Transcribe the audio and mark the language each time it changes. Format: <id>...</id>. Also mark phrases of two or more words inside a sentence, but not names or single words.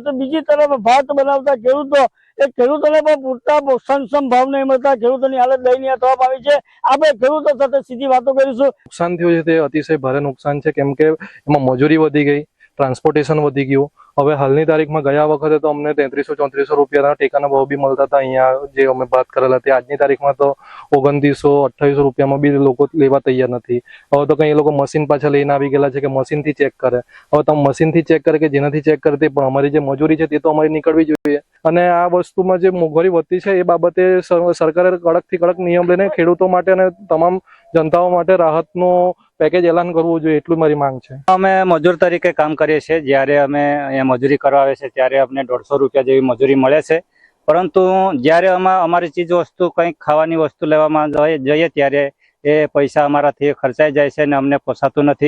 <gu>તો બીજી તરફ ભાત બનાવતા ખેડૂતો ખેડૂતોને પણ પૂરતા પોષણક્ષમ ભાવ નહીં મળતા ખેડૂતોની હાલત દયનીય થવા પામી છે। આપણે ખેડૂતો સાથે સીધી વાતો કરીશું। નુકસાન થયું છે તે અતિશય ભારે નુકસાન છે, કેમ કે એમાં મજૂરી વધી ગઈ, ટ્રાન્સપોર્ટેશન વધી ગયું। હવે હાલની તારીખમાં ગયા વખતે તો અમને 3300-3400 રૂપિયાના ટેકાના ભાવ બી મળતા હતા। અહીંયા જે અમે બાત કરેલા તે આજની તારીખમાં તો 2900-2800 રૂપિયામાં બી લોકો લેવા તૈયાર નથી। હવે તો કઈ લોકો મશીન પાછા લઈને આવી ગેલા છે કે મશીનથી ચેક કરે। હવે તો મશીનથી ચેક કરે કે જેનાથી ચેક કરે તે પણ અમારી જે મજૂરી છે તે તો અમારી નિકળવી જોઈએ। અને આ વસ્તુમાં જે મોંઘવારી વધતી છે એ બાબતે સરકારે કડકથી કડક નિયમ લઈને ખેડૂતો માટે અને તમામ જનતાઓ માટે રાહતનો પેકેજ એલાન કરવું જોઈએ, એટલું મારી માંગ છે। અમે મજૂર તરીકે કામ કરીએ છીએ। જ્યારે અમે અહીંયા મજૂરી કરવા આવે છે ત્યારે અમને 150 રૂપિયા જેવી મજૂરી મળે છે, પરંતુ જ્યારે અમારી ચીજ વસ્તુ કંઈક ખાવાની વસ્તુ લેવામાં જઈએ ત્યારે એ પૈસા અમારાથી ખર્ચાઈ જાય છે અને અમને પોસાતું નથી।</gu>